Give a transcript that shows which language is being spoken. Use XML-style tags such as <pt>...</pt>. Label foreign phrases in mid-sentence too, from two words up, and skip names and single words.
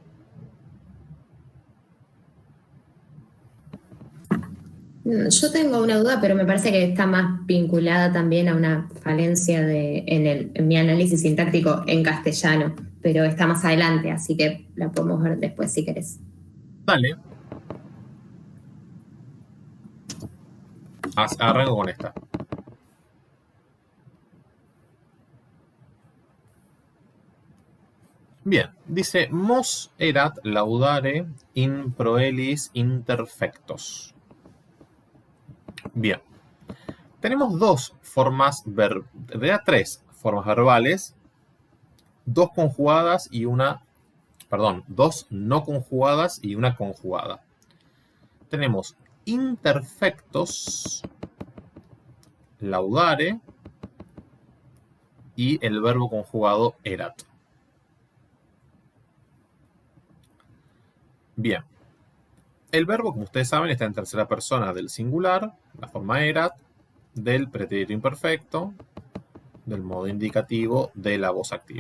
<es>Yo tengo una duda, pero me parece que está más vinculada también a una falencia en mi análisis sintáctico en castellano, pero está más adelante, así que la podemos ver después si querés. Dale. Arranco con esta. Bien, dice</es> <la>mos erat laudare in proelis interfectos.</la> <es>Bien, tenemos dos formas, en realidad tres formas verbales, dos conjugadas y una, perdón, dos no conjugadas y una conjugada. Tenemos interfectos, laudare y el verbo conjugado erat. Bien, el verbo, como ustedes saben, está en tercera persona del singular, la forma erat, del pretérito imperfecto, del modo indicativo de la voz activa.</es>